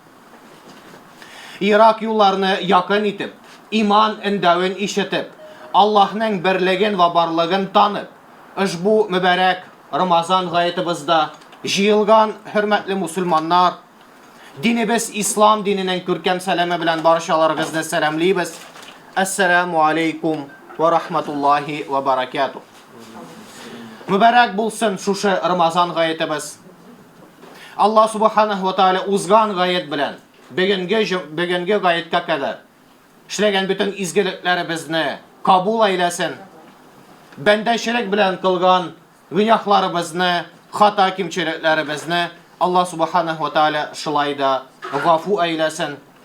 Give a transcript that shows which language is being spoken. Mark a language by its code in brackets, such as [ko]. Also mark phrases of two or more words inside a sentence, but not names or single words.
[tt] Ирак юлларны якын итеп, иман эндәвен ишетеп, Аллаһның берлеген ва барлыгын танып, ошбу мөбарәк Рамазан гаетыбызда җыелган хөрмәтле мусульманнар, динебез ислам диненең күркәм сәламе белән барчаларыгызны сәламлыйбыз. [ar] السلام عليكم ورحمة الله وبركاته. [tt] Мөбарәк булсын шушы Рамазан гаетыбыз. [ar] الله سبحانه وتعالى [tt] узган гает белән бүгенге гаеткә кадәр эшләгән бөтен изгелекләребезне кабул әйләсен. Бәндәчелек белән кылган гыняхларыбызны, хата кимчелекләребезне [ar] الله سبحانه وتعالى [tt] шулай да гафу әйләсен.